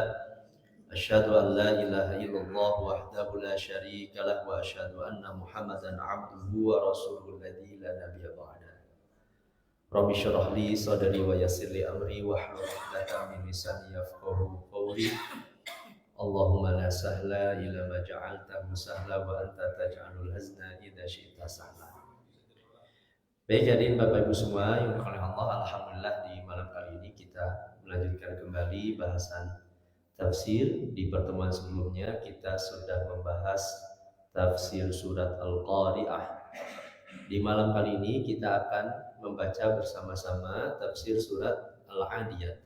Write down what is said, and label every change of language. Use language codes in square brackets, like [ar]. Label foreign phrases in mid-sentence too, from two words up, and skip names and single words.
[ar] أشهد أن لا إله إلا الله وحده لا شريك له وأشهد أن محمدا عبده ورسوله الذي لا نبي بعد. رب اشرح لي صدري ويسر لي أمري واحلل عقدة من لساني يفقهوا قولي. اللهم لا سهل إلا ما جعلته سهلا وأنت تجعل الحزن إذا شئت سهلا. [id] Baik, jadi Bapak Ibu semua yang oleh Allah, alhamdulillah di malam kali ini kita melanjutkan kembali bahasan tafsir. Di pertemuan sebelumnya kita sudah membahas tafsir surat Al-Qari'ah. Di malam kali ini kita akan membaca bersama-sama tafsir surat Al-Adiyat.